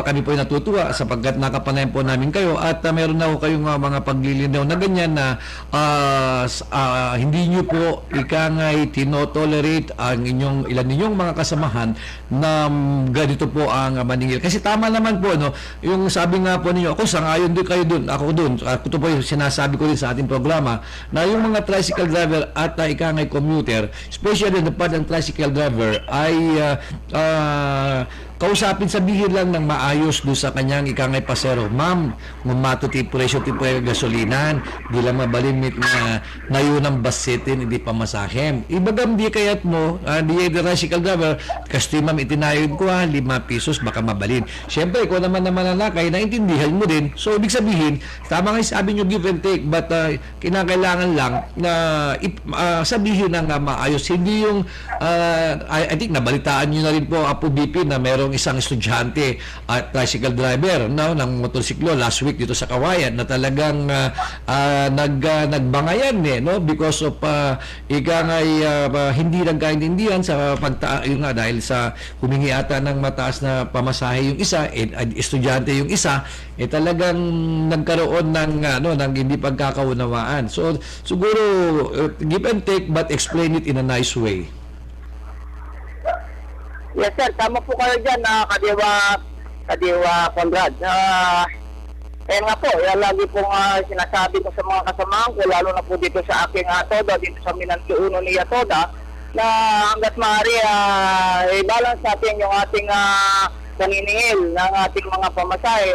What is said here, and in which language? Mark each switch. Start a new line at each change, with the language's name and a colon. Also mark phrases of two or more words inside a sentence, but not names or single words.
Filipino: Kami po ay natutuwa sapagkat nakapanayan po namin kayo. At meron na po kayong mga paglilinaw na ganyan na hindi nyo po tinotolerate ang ilan ninyong mga kasamahan na ganito po ang maningil. Kasi tama naman po, no, yung sabi nga po ninyo, ako sangayon din kayo dun, ako dun. Ito po yung sinasabi ko rin sa ating programa na yung mga
English: tricycle driver
Filipino: at ikangay commuter,
English: especially the part
Filipino: ng
English: tricycle driver
Filipino: ay kausapin, sabihin lang ng maayos doon sa kanyang ikangay pasero, ma'am,
Iloko: mumato ti presyo ti gasolinan, di lang mabalimit na yun ang basitin,
Filipino: hindi pa masahem.
Iloko: Ibagam di kayat mo, di
English: the tricycle driver,
Iloko: kasi ma'am itinayod ko 5 pesos, baka mabalin.
Filipino: Siyempre, ikaw naman nanakay, naintindihan mo din. So, ibig sabihin, tama nga sabi nyo
English: give and take,
Filipino: but kinakailangan lang na sabihin ng maayos. Hindi yung,
English: I think
Filipino: nabalitaan nyo na rin po, Apo BP, na merong isang estudyante at tricycle driver ng motorsiklo
English: last week
Filipino: dito sa Kawayan na talagang nagbangayan no,
English: because of
Filipino: hindi nagkaintindihan sa yun nga, dahil sa humingi ata ng mataas na pamasahe yung isa, estudyante yung isa, talagang nagkaroon ng hindi pagkakaunawaan.
English: So siguro give and take but explain it in a nice way.
Filipino: Yes sir, tama po kayo dyan, Kadiwa Conrad. Kaya nga po, lagi pong sinasabi ko sa mga kasamahan ko, lalo na po dito sa aking Toda, dito sa Minanti Uno ni Toda, na hanggat maaari i-balance natin yung ating paniningil ng ating mga pamasahe.